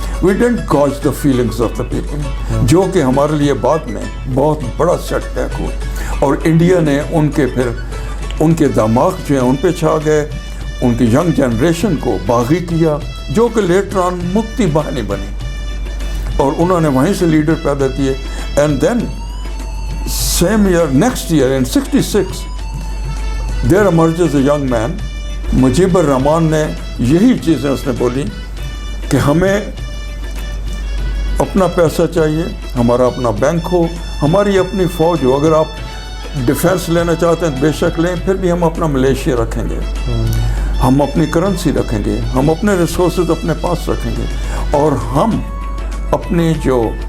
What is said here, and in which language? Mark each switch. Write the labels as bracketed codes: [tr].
[en] we didn't gauge the feelings of the people, [ur] جو کہ ہمارے لیے بعد میں بہت بڑا سیٹ بیک ہوا. اور انڈیا نے ان کے پھر ان کے دماغ جو ہیں ان پہ چھا گئے, ان کی ینگ جنریشن کو باغی کیا, جو کہ لیٹر آن مکتی بہانی بنی, اور انہوں نے وہیں سے لیڈر پیدا کیے. [en] And then same year, next year in 66, there emerges a young man. [ur] Mujeeb الرحمان نے یہی چیزیں اس نے بولی کہ ہمیں اپنا پیسہ چاہیے, ہمارا اپنا بینک ہو, ہماری اپنی فوج ہو. اگر آپ ڈیفینس لینا چاہتے ہیں بے شک لیں, پھر بھی ہم اپنا ملیشیا رکھیں گے, ہم اپنی کرنسی رکھیں گے, ہم اپنے ریسورسز اپنے پاس رکھیں گے, اور ہم اپنی جو